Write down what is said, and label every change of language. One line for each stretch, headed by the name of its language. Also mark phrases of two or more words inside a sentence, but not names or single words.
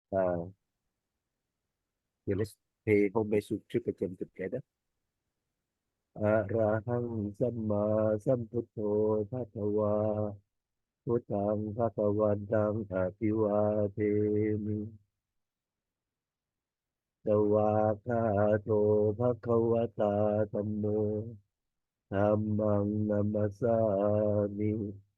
English: Uh, yeah, let's pay homage to Tripitaka together.
Pali: Arahang Samma Sambuddho Bhagava Buddhang Bhagavantang Aภิvādēmi Sawakkato Bhagavata Dhammo Dhammang Namasami